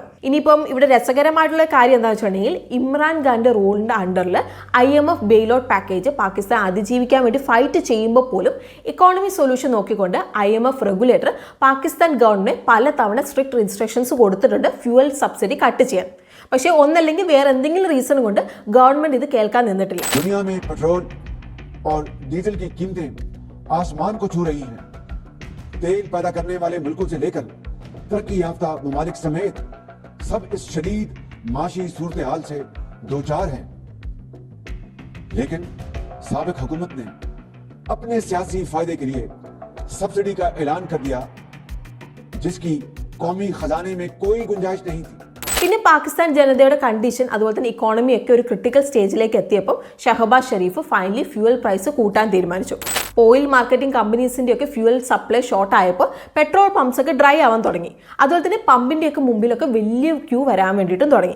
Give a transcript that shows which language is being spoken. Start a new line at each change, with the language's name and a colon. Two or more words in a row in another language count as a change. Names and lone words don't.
Malayalam: ഇനിയിപ്പം ഇവിടെ രസകരമായിട്ടുള്ള കാര്യം എന്താണെന്ന് വെച്ചിട്ടുണ്ടെങ്കിൽ ഇമ്രാൻ ഖാന്റെ റൂളിന്റെ അണ്ടറിൽ IMF
English: bail out package
Malayalam: പാകിസ്ഥാൻ അതിജീവിക്കാൻ വേണ്ടി ഫൈറ്റ് ചെയ്യുമ്പോൾ പോലും
English: economy solution
Malayalam: നോക്കിക്കൊണ്ട് IMF റെഗുലേറ്റർ പാകിസ്ഥാൻ ഗവൺമെന്റ് പലതവണ
English: strict instructions
Malayalam: കൊടുത്തിട്ടുണ്ട്
English: fuel subsidy cut
Malayalam: ചെയ്യാൻ. പക്ഷേ ഒന്നല്ലെങ്കിൽ വേറെ എന്തെങ്കിലും റീസൺ കൊണ്ട് ഗവൺമെന്റ് ഇത് കേൾക്കാൻ നിന്നിട്ടില്ല.
Urdu: اور ڈیزل کی قیمتیں آسمان کو چھو رہی ہیں. تیل پیدا کرنے والے ملکوں سے لے کر ترقی یافتہ ممالک سمیت سب اس شدید معاشی صورت حال سے دو چار ہیں. لیکن سابق حکومت نے اپنے سیاسی فائدے کے لیے سبسڈی کا اعلان کر دیا جس کی قومی خزانے میں کوئی گنجائش نہیں تھی.
Malayalam: പിന്നെ പാകിസ്ഥാൻ ജനതയുടെ കണ്ടീഷൻ അതുപോലെ തന്നെ ഇക്കോണമി ഒക്കെ ഒരു
English: critical stage
Malayalam: എത്തിയപ്പോൾ ഷഹബാസ് ഷരീഫ്
English: finally fuel price
Malayalam: കൂട്ടാൻ തീരുമാനിച്ചു.
English: oil marketing companies
Malayalam: ഒക്കെ
English: fuel supply short
Malayalam: ആയപ്പോൾ
English: petrol pumps
Malayalam: ഒക്കെ ഡ്രൈ ആവാൻ തുടങ്ങി. അതുപോലെ തന്നെ പമ്പിന്റെ ഒക്കെ മുമ്പിലൊക്കെ വലിയ ക്യൂ വരാൻ വേണ്ടിയിട്ടും തുടങ്ങി.